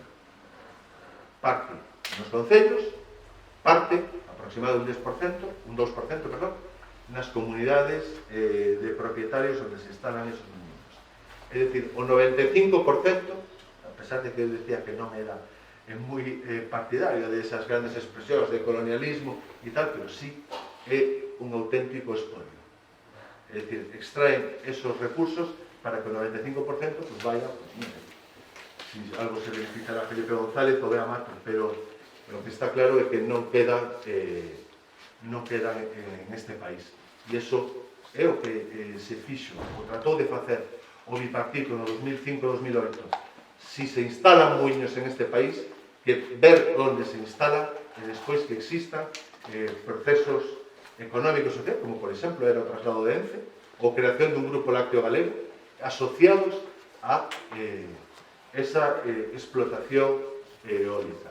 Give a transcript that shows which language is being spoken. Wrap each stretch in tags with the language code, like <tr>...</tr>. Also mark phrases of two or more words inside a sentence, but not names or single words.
<gl>Parte nos concellos, parte, aproximadamente un 2%, perdón, nas comunidades de propietarios onde se instalan esos muiños. É dicir, o 95%, a pesar de que eu decía que non era moi partidario de esas grandes expresións de colonialismo e tal, pero sí é un auténtico espolio.</gl> <es>Es decir, extraen esos recursos para que el 95% pues vaya, pues, mire, si algo se beneficiará a Felipe González o Bea Mato, pero lo que está claro</es> <gl>é que non quedan</gl> <es>en este país.</es> <gl>E iso é o que se fixo, o tratou de facer o bipartito no 2005-2008. Si se instalan muiños en este país, que ver onde se instalan e despois que existan procesos económicos e sociais, como por exemplo era o traslado de Ence, ou creación dun grupo lácteo galego, asociados a esa explotación eólica.</gl>